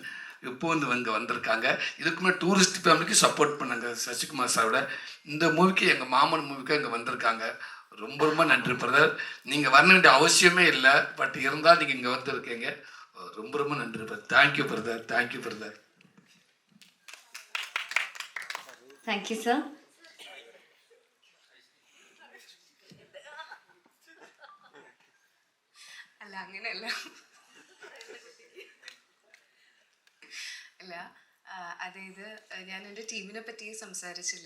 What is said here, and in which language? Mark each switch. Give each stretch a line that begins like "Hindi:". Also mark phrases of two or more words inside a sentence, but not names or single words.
Tamil: இப்போ இங்கே வந்திருக்காங்க. இதுக்குமே டூரிஸ்ட் ஃபேமிலிக்கு சப்போர்ட் பண்ணாங்க சசிகுமார் சாரோட. இந்த மூவிக்கு எங்கள் மாமன் மூவிக்கு இங்கே வந்திருக்காங்க. ரொம்ப ரொம்ப நன்றி பிரதர். நீங்கள் வர வேண்டிய அவசியமே இல்லை, பட் இருந்தால் நீங்கள் இங்கே வந்துருக்கீங்க. ரொம்ப ரொம்ப நன்றி பிரதர்.
English: thank you brother, thank you brother. thank you sir.
Malayalam: അല്ല അങ്ങനെയല്ല അല്ല അതായത് ഞാൻ എൻ്റെ ടീമിനെ പറ്റി സംസാരിച്ചില്ല.